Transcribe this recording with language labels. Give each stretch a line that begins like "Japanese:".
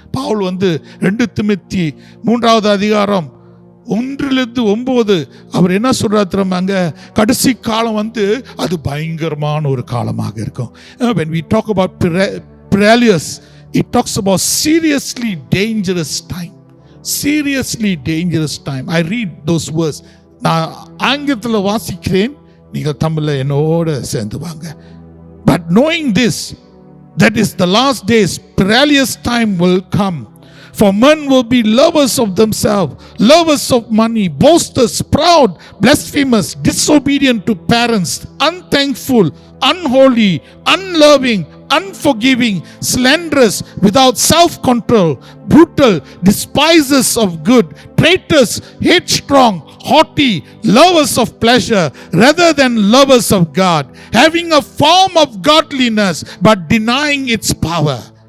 Tamil: Pavul 2 Timothy 3வது அதிகாரம் 1-9 அவர் என்ன சொல்றாரு தெரியுமாங்க? கடைசி காலம் அது பயங்கரமான ஒரு காலமாக இருக்கும்.
English: When we talk about perilous, it talks about seriously dangerous time. seriously dangerous time. I read those words.
Tamil: நான் ஆங்கிலத்தில் வாசிக்கிறேன், நீங்கள் தமிழில் என்னோட சேர்ந்து வாங்க.
English: But knowing this, that is the last days, perilous time will come. For men will be lovers of themselves, lovers of money, boasters, proud, blasphemous, disobedient to parents, unthankful, unholy, unloving, unforgiving, slanderous, without self-control, brutal, despisers of good, traitors, headstrong, haughty, lovers of pleasure rather than lovers of God, having a form of godliness but denying its power.